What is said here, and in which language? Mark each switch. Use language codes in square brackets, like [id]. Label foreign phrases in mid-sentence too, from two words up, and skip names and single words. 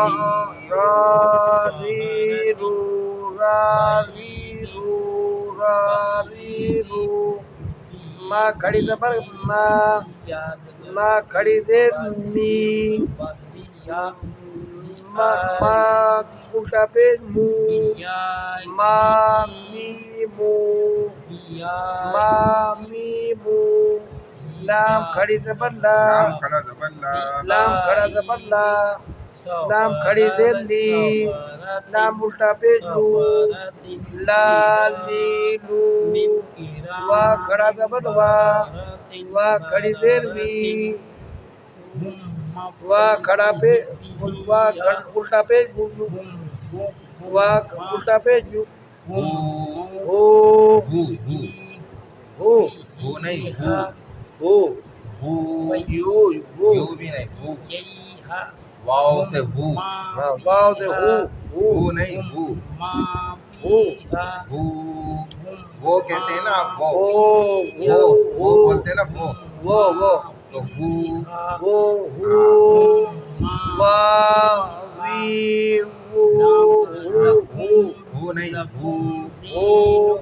[hi] रा री रू रा री रू रा री रू मा खड़ी जबर मा खड़ी देर मी मा उल्टा पेश मू मा मी मू मा मी मू लाम खड़ी जबर ला लाम खड़ा जबर ला लाम खड़ा जबर ला लाम खड़ी देर ली लाम उल्टा पेश लू ला ली लू वा खड़ा जबर वा खड़ी देर वी वा खड़ा पे वा उल्टा पेश वा उल्टा पेश हू हो हू हू हो हू नहीं हो हू यू हो यू भी नहीं हू वाव से हू वाव से हो हू नहीं हू हो हू वो कहते हैं ना आप वो वो बोलते हैं ना वो तो हू वो वा वी वो हू नहीं हू वो